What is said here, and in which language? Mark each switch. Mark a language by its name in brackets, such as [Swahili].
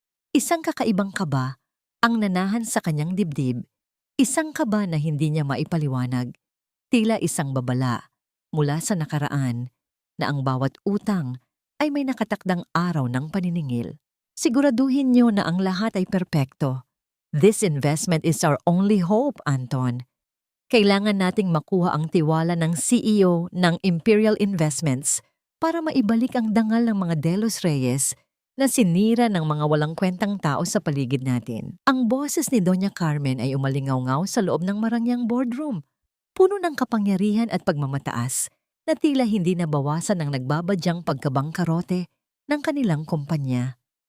[Filipino] Isang kakaibang kaba ang nanahan sa kanyang dibdib, isang kaba na hindi niya maipaliwanag, tila isang babala mula sa nakaraan na ang bawat utang ay may nakatakdang araw ng paniningil. Siguraduhin niyo na ang lahat ay perpekto. [English] This investment is our only hope, Anton. [Filipino] Kailangan nating makuha ang tiwala ng CEO ng Imperial Investments para maibalik ang dangal ng mga De Los Reyes na sinira ng mga walang kwentang tao sa paligid natin. Ang boses ni Doña Carmen ay umalingaw-ngaw sa loob ng marangyang boardroom, puno ng kapangyarihan at pagmamataas na tila hindi nabawasan ng nagbabadyang pagkabangkarote ng kanilang kumpanya.